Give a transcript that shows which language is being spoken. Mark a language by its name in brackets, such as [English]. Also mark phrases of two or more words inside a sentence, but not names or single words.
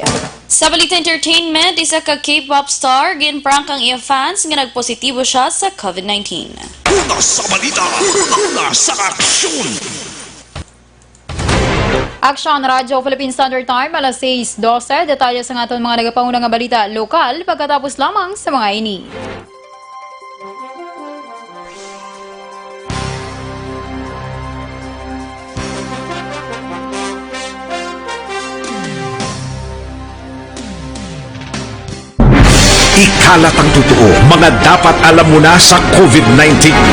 [Hiligaynon] Sa balita entertainment, isa ka K-pop star ginprank ang iya fans nga nagpositibo siya sa COVID-19. Una sa balita, una sa aksyon. Aksyon Radio Philippine Standard Time alas 6:12. Detalye sa aton mga nagapanguna nga balita lokal pagkatapos lamang sa mga ini. [Filipino] Ikalat ang totoo, mga dapat alam mo na sa COVID-19.